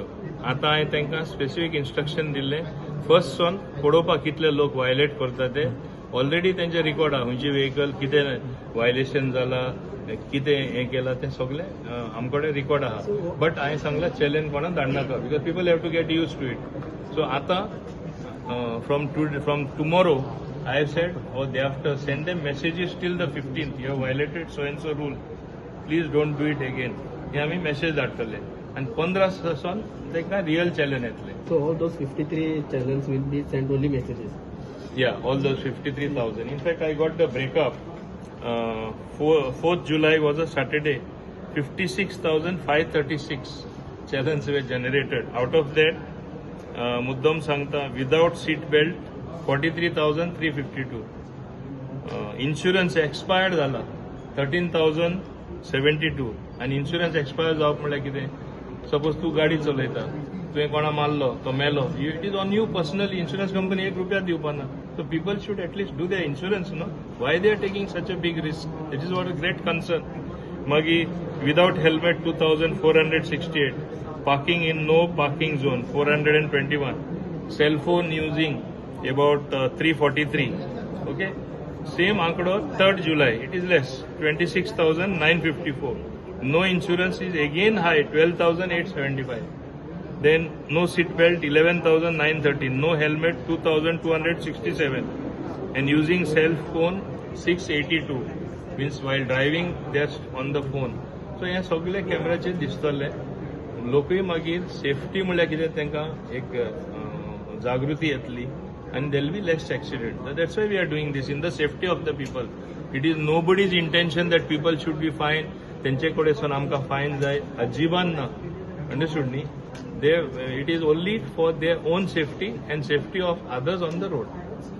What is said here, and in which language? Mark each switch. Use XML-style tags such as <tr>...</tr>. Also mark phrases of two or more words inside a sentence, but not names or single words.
<kok>आतां हांवें तांकां</kok> <en>specific instruction</en> <kok>दिल्लें.</kok> <en>first soon</en> <kok>पळोवपाक कितले लोक वायलेट करता ते. ऑलरेडी तेंचे रिकॉर्ड आहा. खंयची व्हेकल कितें वायलेशन जाला, कितें हें केलां तें सगळें आमचे कडेन रिकॉर्ड आहा. बट हांवें सांगलां चॅलेंज कोणाक धाडनाका,</kok> <en>because people have to get use to it. सो आतां from tomorrow I have said, or day after, send them messages till the 15th. You have violated so and so rule. Please don't do it again.</en> <kok>हे आम्ही मेसेज धाडटले. आणि 15 सावन ताका रियल चॅलेंज येतले.</kok> <en>So all those 53 challenges will be sent only messages. Yeah, all those 53,000. In fact, I got the breakup. 4th July was a Saturday. 56,536 challenges were generated. Out of that,</en> <kok>मुद्दम सांगता</kok> <en>without seat belt 43,352. insurance expired</en> <kok>जाला 13,072. आणि</kok> <en>insurance expire</en> <kok>जावप म्हळ्यार कितें? सपोज तूं गाडी चलयता, तुवें कोणा मारलो, तो मेलो,</kok> <en>It is on you personally. insurance company</en> <kok>₹1 दिवपाना.</kok> <en>So people should at least do their insurance. No why they are taking such a big risk? It is what a great concern. मागीर without helmet 2,468. parking in no parking zone 421. cell phone using about 343. Okay, same आंकडो 3rd July, it is less, 26,954. No insurance is again high, 12,875. Then no seat belt 11,913. No helmet 2,267. And using cell phone 682. Means while driving they are on the phone.</en> <kok>So हे सगळे कॅमेराचे दिसतले. लोकूय मागीर सेफ्टी म्हळ्यार कितें तांकां एक जागृती येतली.</kok> <en>And there will be less accident. So that's why we are doing this in the safety of the people. It is nobody's intention that people should be fined.</en> <kok>तेंचे कडेन आमकां फायन जाय अजिबात ना. अंडरस्टूड न्ही?</kok> <en>It is only for their own safety and safety of others on the road.</en>